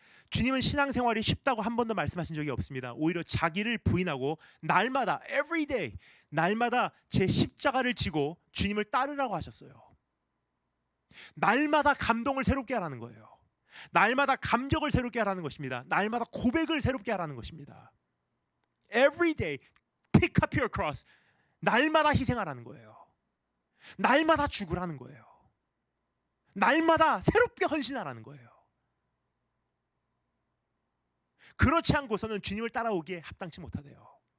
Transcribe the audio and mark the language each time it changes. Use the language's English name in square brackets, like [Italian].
[Korean] 주님은 신앙생활이 쉽다고 한 번도 말씀하신 적이 없습니다. 오히려 자기를 부인하고 날마다 [English] every day [Korean] 날마다 제 십자가를 지고 주님을 따르라고 하셨어요. 날마다 감동을 새롭게 하라는 거예요. 날마다 감격을 새롭게 하라는 것입니다. 날마다 고백을 새롭게 하라는 것입니다. [English] Every day pick up your cross. [Korean] 날마다 희생하라는 거예요. 날마다 죽으라는 거예요. 날마다 새롭게 헌신하라는 거예요. 그렇지 않고서는 주님을 따라오기에 합당치 못하대요.